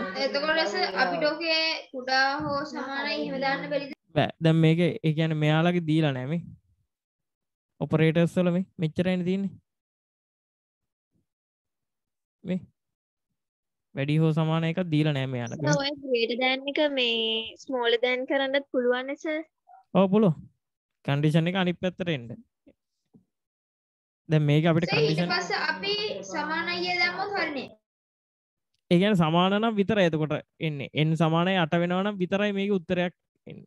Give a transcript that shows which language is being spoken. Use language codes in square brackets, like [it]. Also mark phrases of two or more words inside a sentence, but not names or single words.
[si] එතකොට සර් අපිට ඔකේ කුඩා හෝ සමානයි එහෙම දාන්න බැරිද? බෑ. දැන් මේක ඒ කියන්නේ මෙයාලගේ දීලා නැහැ මේ. ඔපරේටර්ස් වල මේ මෙච්චරයිනේ තියෙන්නේ. මේ වැඩි හෝ සමාන එකක් දීලා නැහැ මෙයාලගේ. ඔය [en] greater than [si] එක මේ [en] smaller than [si] කරන්නත් පුළුවන් නේ සර්. ඔව් පුළුවන්. කන්ඩිෂන් එක අනිත් පැත්තට එන්න. දැන් මේක අපිට සර් ඊට කන්ඩිෂන් පස්සේ අපි සමානයි දැම්මොත් හරිනේ. ඒ කියන්නේ සමාන නම් විතරයි එතකොට එන්නේ. n සමානයි 8 වෙනවා නම් විතරයි මේකේ උත්තරයක් එන්නේ.